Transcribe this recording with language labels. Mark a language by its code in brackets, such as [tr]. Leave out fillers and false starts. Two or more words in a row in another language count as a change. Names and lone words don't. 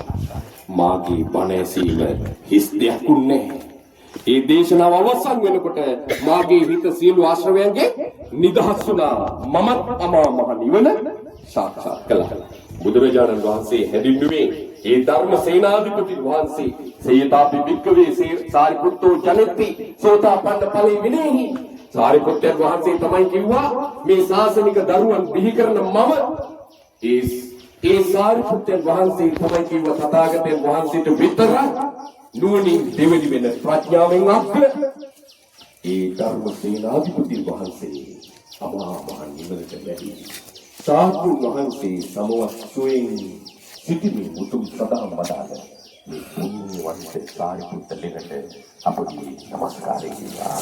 [si] මාගේ බණ ඇසීම හිස් දෙයක් නැහැ. ඒ දේශනාව අවසන් වෙනකොට මාගේ හිත සියලු ආශ්‍රවයන්ගේ නිදහස් වුණා. මමත් අමා මහ නිවන සාක්ෂාත් කළා. බුදුරජාණන් වහන්සේ හැදින්නුවේ ඒ ධර්ම සේනාධිපති වහන්සේ [pi] සේයතාපි වික්කවේ සාරිපුත්තෝ ජනෙත්ති සෝතාපන්න ඵලෙ විනේහි. [si] සාරිපුත්තයන් වහන්සේ තමයි කිව්වා මේ ශාසනික දරුවන් බිහි කරන මම ඒ සාරිපුත්තයන් වහන්සේ තමයි කිව්වා තථාගතයන් වහන්සේට විතර නුවණින් දෙවෙනි වෙන ප්‍රඥාවෙන් අග්‍ර ඒ ධර්ම සේනාධිපති වහන්සේ අමා මහ නිවනට වැඩි සාතුන් වහන්සේ සමවස්තුයෙන් සිටින මුතුන් සදාම් වදාළ මේ පුණ්‍යවන්ත සාරිපුත්ත ලෙනට අපගේ නමස්කාරය වේවා.